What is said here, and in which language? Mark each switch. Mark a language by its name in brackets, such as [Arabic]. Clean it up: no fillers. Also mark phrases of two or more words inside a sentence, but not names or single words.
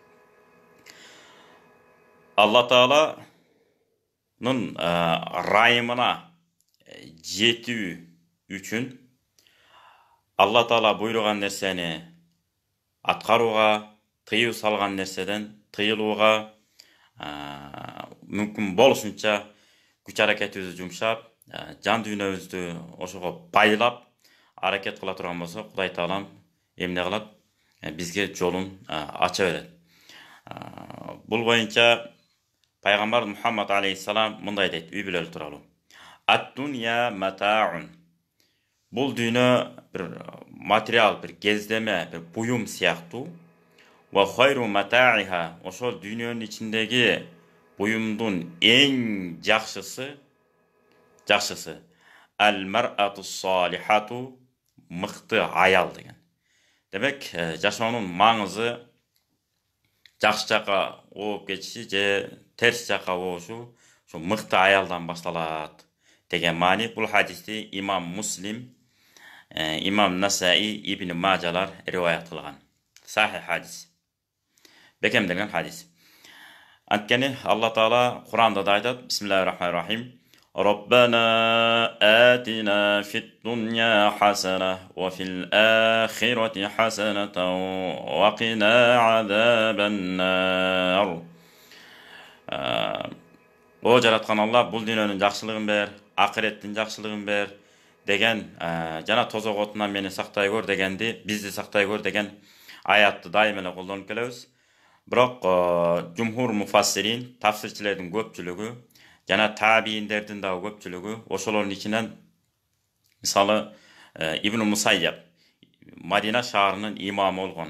[Kyrgyz] Алла Тааланын ырайымына жетүү үчүн Алла Таала буйруган нерсени аткарууга, тыюу салган нерседен тыйылууга мүмкүн болушунча күч аракетибизди жумшап, жан дүйнөбүздү ошого байлап аракет кыла турган болсо, Кудай Таалам эмне кылат? Бизге жолун ача берет. Бул боюнча Пайгамбар Мухаммад алейхиссалам мындай дейт үй бүлөлөр тууралуу. [Arabic] الدنيا متاع. [Kyrgyz] Бул дүйнө бир материал, бир кездеме, бир буюм сыяктуу. [Arabic] وخير متاعها. [Kyrgyz] Ошол дүйнөнүн ичиндеги буюмдун эң жакшысы [Arabic] المرأة الصالحة, [Kyrgyz] мыкты аял деген. Демек, жашоонун маңызы жакшы жака ооп кетиши же терс жака оошу ошо мыкты аялдан башталат деген маани. Бул хадисти имам Муслим, имам Насаи, Ибн Мажалар риваят кылган. Сахих хадис. Bekemделген хадис. Анткени Алла Таала Куранда да айтат: [Arabic] بسم الله الرحمن الرحيم. ربنا آتنا في الدنيا حسنة وفي الآخرة حسنة وقنا عذاب النار. [Kyrgyz] О жараткан Алла, бул дүйнөнүн жакшылыгын бер, акыреттин жакшылыгын бер деген, жана тозок отунан мени сактай көр дегенди, бизди сактай көр деген аятты дайым эле колдонуп келебиз. Бирок [Arabic] جمهور المفسرين, [Kyrgyz] тафсирчилердин көпчүлүгү жана табийиндердин да көпчүлүгү ошолордун ичинен мисалы Ибн Мусайяб, Мадина шаарынын имамы болгон.